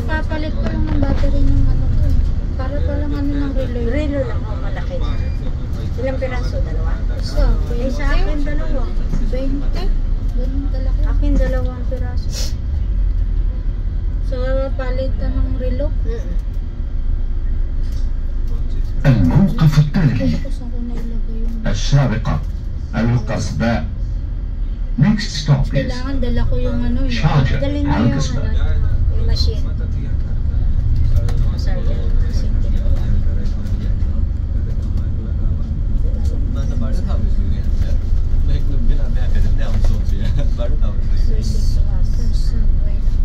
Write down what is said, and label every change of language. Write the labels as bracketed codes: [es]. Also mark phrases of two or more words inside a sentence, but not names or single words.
[tl] Kapapalit ko lang ng battery ng ano ko. Para palang ano ng relay. relo lang ako, malaki na. Ilang piraso? Dalawa? So, Eh, sa akin, dalawa. 20. Ganun kalaki. Akin, 2 piraso. So, palitan ng relo. [ar] الموقف التالي [tl] Tapos ako nailagay yung... [ar] الشارقة القصباء. [en] Next stop is [tl] Kailangan dala ko yung ano yun. [en] Sharjah [tl] Dalhin mo yung, [en] Al-Qasbah. [tl] yung machine. Masarap yan. [en] Subway.